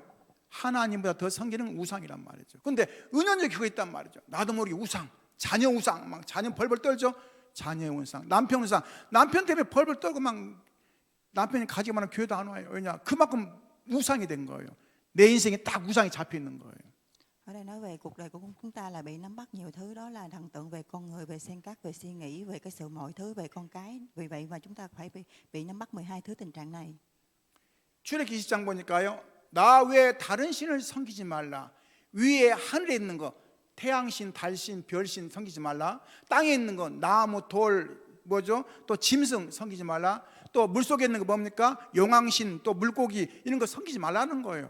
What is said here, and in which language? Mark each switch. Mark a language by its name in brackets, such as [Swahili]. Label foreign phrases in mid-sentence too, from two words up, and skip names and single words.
[Korean] 하나님보다 더 섬기는 우상이란 말이죠. 근데 은연중에 그거 있단 말이죠. 나도 모르게 우상, 자녀 우상, 막 자녀 벌벌 떨죠. 자녀의 우상, 남편 우상, 남편 때문에 벌벌 떨고 막 남편이 가지고 많은 교회도 안 와요. 왜냐? 그만큼 우상이 된 거예요. 내 인생에 딱 우상이 잡혀 있는 거예요. [Vietnamese] Ở đây nói về cuộc đời của chúng ta là bị nắm bắt nhiều thứ, đó là thần tượng về con người, về sen cát, về suy nghĩ, về cái sự mọi thứ, về con cái. Vì vậy mà chúng ta phải bị nắm bắt 12 thứ tình trạng này. [Korean] 출애굽기 20장 보니까요, 나 외에 다른 신을 섬기지 말라. 위에 하늘에 있는 거 태양신, 달신, 별신 섬기지 말라. 땅에 있는 거 나무, 돌, 뭐죠? 또 짐승 섬기지 말라. 또 물속에 있는 거 뭡니까? 용왕신, 또 물고기 이런 거 섬기지 말라는 거예요.